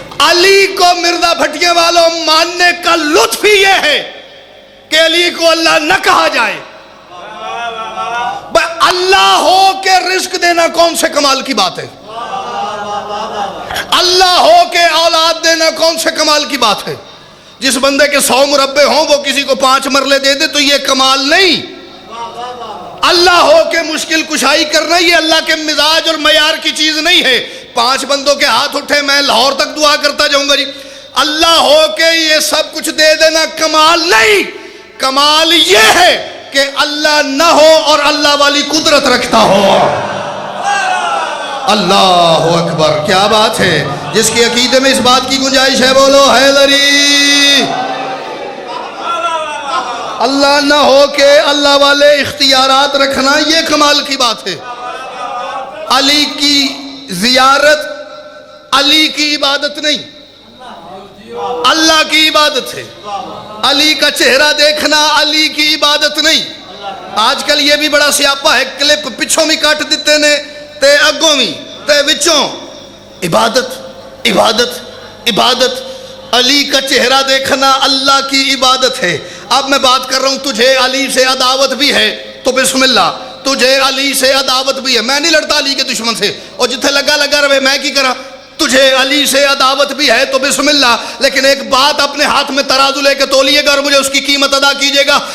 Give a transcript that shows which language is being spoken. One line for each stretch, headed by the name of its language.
Urdu: علی کو مرزا بھٹیاں والوں ماننے کا لطف ہی یہ ہے کہ علی کو اللہ نہ کہا جائے. اللہ ہو کے رزق دینا کون سے کمال کی بات ہے. اللہ ہو کے اولاد دینا کون سے کمال کی بات ہے. جس بندے کے 100 مربع ہوں وہ کسی کو 5 مرلے دے دے تو یہ کمال نہیں. اللہ ہو کے مشکل کشائی کرنا یہ اللہ کے مزاج اور معیار کی چیز نہیں ہے. 5 بندوں کے ہاتھ اٹھے میں لاہور تک دعا کرتا جاؤں گا جی. اللہ ہو کے یہ سب کچھ دے دینا کمال نہیں. کمال یہ ہے کہ اللہ نہ ہو اور اللہ والی قدرت رکھتا ہو. اللہ اکبر. کیا بات ہے. جس کے عقیدے میں اس بات کی گنجائش ہے بولو حیدری. اللہ نہ ہو کہ اللہ والے اختیارات رکھنا یہ کمال کی بات ہے. علی کی زیارت علی کی عبادت نہیں, اللہ کی عبادت ہے. علی کا چہرہ دیکھنا علی کی عبادت نہیں. آج کل یہ بھی بڑا سیاپا ہے,
Punjabi: کلپ پچھوں بھی کاٹ دیتے نے تے اگوں بھی تے وچوں.
Urdu: عبادت عبادت عبادت. علی کا چہرہ دیکھنا اللہ کی عبادت ہے. اب میں بات کر رہا ہوں تجھے علی سے عداوت بھی ہے تو بسم اللہ. تجھے علی سے عداوت بھی ہے. میں نہیں لڑتا علی کے دشمن سے,
Punjabi: اور جتھے لگا لگا رہے میں کی کرا.
Urdu: تجھے علی سے عداوت بھی ہے تو بسم اللہ, لیکن ایک بات اپنے ہاتھ میں ترازو لے کے تولیے گا اور مجھے اس کی قیمت ادا کیجیے گا.